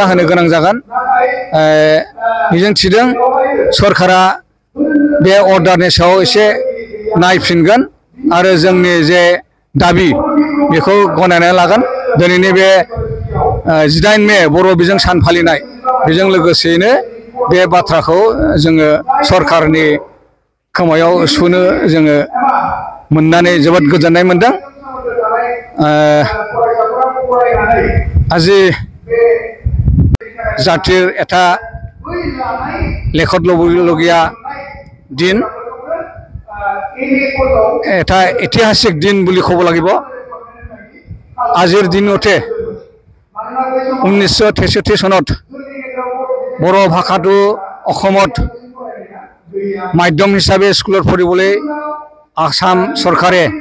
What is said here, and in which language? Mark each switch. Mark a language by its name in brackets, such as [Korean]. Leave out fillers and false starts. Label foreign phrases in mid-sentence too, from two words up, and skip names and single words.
[Bodo] होनो गोनां जागोन मिजिं थिदों सरकारा बे अर्डारनि सायाव एसे नायफिनगोन आरो जोंनि जे दाबि बेखौ गनायनानै लागोन दिनैनि बे 18 मे बर' बिजों सान फालिनाय बेजों लोगोसेयैनो बे बाथ्राखौ जोङो सरकारनि खोमायाव सुनो जोङो मोननानै जोबोद गोजोननाय मोनदों [Assamese] আজি জাতিৰ এটা লেখত ল'বলগীয়া দিন এটা ঐতিহাসিক দিন বুলি ক'ব লাগিব আজিৰ দিনতে 1963 চনত বৰ ভাষাটো অসমত মাধ্যম হিচাপে স্কুলত পঢ়িবলৈ আসাম চৰকাৰে